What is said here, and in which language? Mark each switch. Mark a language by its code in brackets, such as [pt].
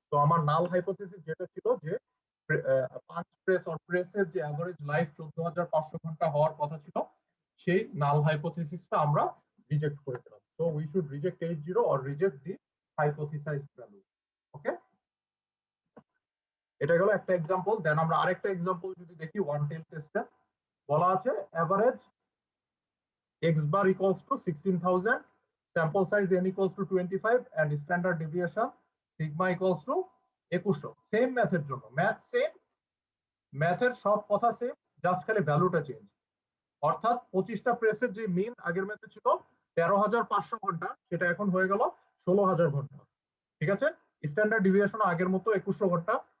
[bn] তো আমার নাল হাইপোথেসিস যেটা ছিল যে 5 প্রেস অর প্রেসের যে এভারেজ লাইফ 14,500 ঘন্টা হওয়ার কথা ছিল, সেই নাল হাইপোথেসিসটা আমরা রিজেক্ট করে দিলাম। [en] So we should reject H0 or reject the hypothesized value. Okay, [bn] এটা গেল একটা এক্সাম্পল। দেন আমরা আরেকটা এক্সাম্পল যদি দেখি ওয়ান টেল টেস্টে বলা আছে average [en] x bar equals to 16,000, sample size n equals to 25 and standard deviation sigma equals to 2100। [bn] Same ম্যাথের জন্য ম্যাথ সেম, ম্যাথের সব কথা সেম, জাস্ট খালি ভ্যালুটা চেঞ্জ। অর্থাৎ 25টা প্রেসের যে মিন আগের ম্যাথে ছিল 13,500 ঘন্টা, সেটা এখন হয়ে গেল 16,000 ঘন্টা। ঠিক আছে, স্ট্যান্ডার্ড ডিভিয়েশন আগের মতো 2100 ঘন্টা।